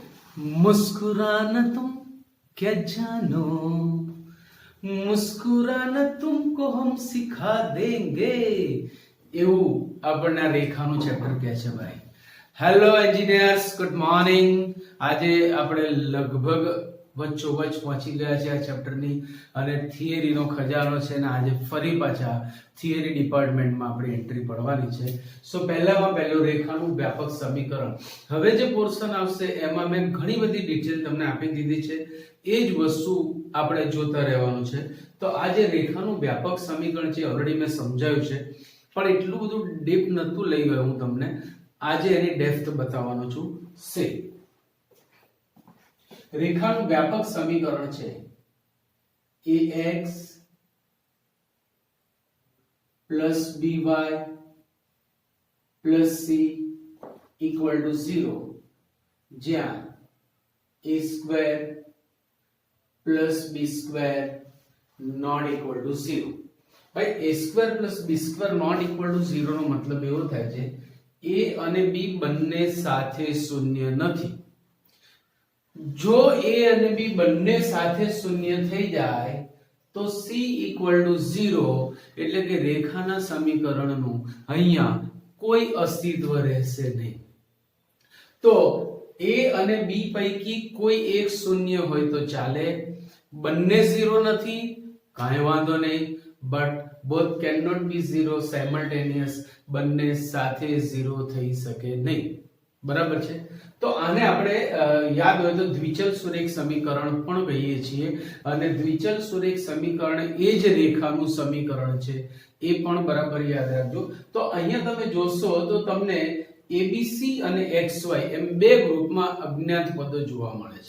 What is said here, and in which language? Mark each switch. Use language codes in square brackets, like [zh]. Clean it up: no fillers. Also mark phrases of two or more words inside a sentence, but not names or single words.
[hi] मुस्कुराना तुम क्या जानो, मुस्कुराना तुमको हम सिखा देंगे, [gu] એવું આપણને રેખાનું ચેપ્ટર કહે છે ભાઈ. [en] Hello engineers, good morning. [gu] આજે આપણે લગભગ વચ્ચોવચ પહોંચી ગયા છે આ ચેપ્ટરની અને થિયરીનો ખજાનો છે ને આજે ફરી પાછા થિયરી ડિપાર્ટમેન્ટમાં આપણે એન્ટ્રી પડવાની છે. સો પહેલામાં પહેલું રેખાનું વ્યાપક સમીકરણ. હવે જે પોર્શન આવશે એમાં મેં ઘણી બધી ડિટેલ તમને આપી દીધી છે, એ જ વસ્તુ આપણે જોતા રહેવાનું છે. તો આ જે રેખાનું વ્યાપક સમીકરણ છે ઓલરેડી મેં સમજાવ્યું છે, પણ એટલું બધું ડીપ નતું લઈ ગયો હું તમને. આજે એની ડેપ્થ બતાવવાનો છું. સે રેખાનું વ્યાપક સમીકરણ છે [en] ax by c equal to 0, [gu] જ્યાં [en] a square plus b square not equal to 0. [gu] ભાઈ [en] a square plus b square not equal to 0 [gu] નો મતલબ એવો થાય છે a અને b બંને સાથે શૂન્ય નથી. જો a અને b બંને સાથે શૂન્ય થઈ જાય તો [en] c equal to 0, [gu] એટલે કે રેખાના સમીકરણનું અહીંયા કોઈ અસ્તિત્વ રહેશે નહીં. તો a અને b પૈકી કોઈ એક શૂન્ય હોય તો ચાલે, બંને 0 નથી કાંઈ વાંધો નહીં, [en] બટ both cannot be 0 simultaneous, [gu] બંને સાથે 0 થઈ શકે નહીં. બરાબર છે. તો આને આપણે યાદ હોય તો દ્વિચલ સુરેખ સમીકરણ પણ કહીએ છીએ, અને દ્વિચલ સુરેખ સમીકરણ એ જ રેખાનું સમીકરણ છે, એ પણ બરાબર યાદ રાખજો. તો અહીંયા તમે જોશો તો તમને abc અને xy એમ બે ગ્રુપમાં અજ્ઞાત પદો જોવા મળે છે.